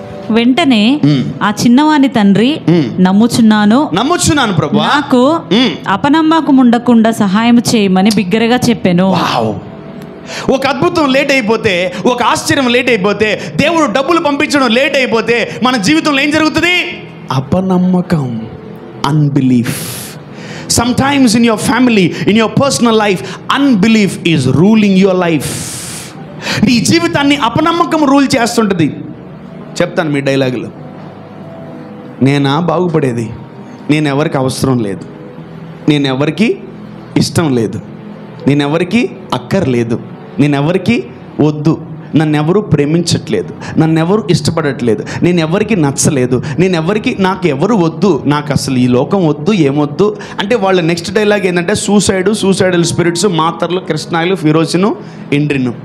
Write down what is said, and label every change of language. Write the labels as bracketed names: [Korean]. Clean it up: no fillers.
[Telugu] వెంటనే ఆ చిన్నవాని తండ్రి, నమ్ముచున్నాను ప్రభు, నాకు అపనమ్మకం ఉండకుండా సహాయం చేయమని బిగ్గరగా చెప్పాను. ఒక అద్భుతం లేట్ అయిపోతే, ఒక ఆశ్చర్యం లేట్ అయిపోతే, దేవుడు డబ్బులు పంపించడం లేట్ అయిపోతే మన జీవితంలో ఏం జరుగుతుంది? అపనమ్మకం, unbelief. [English] Sometimes in your family, in your personal life, unbelief is ruling your life. [Telugu] నీ జీవితాన్ని అపనమ్మకం రూల్ చేస్తుంటుంది. చెప్తాను మీ డైలాగులు. నేనా బాగుపడేది? నేను ఎవరికి అవసరం లేదు, నేను ఎవరికి ఇష్టం లేదు, నేను ఎవరికి అక్కర్లేదు, నేను ఎవరికి వద్దు, నన్ను ఎవరు ప్రేమించట్లేదు, నన్ను ఎవరు ఇష్టపడట్లేదు, నేను ఎవరికి నచ్చలేదు, నాకు ఎవరు వద్దు, నాకు అసలు ఈ లోకం వద్దు, ఏమొద్దు అంటే వాళ్ళ నెక్స్ట్ డైలాగ్ ఏంటంటే సూసైడల్ స్పిరిట్స్, మాత్రలు, కృష్ణాయిలు, ఫిరోసిను, ఇండ్రిను.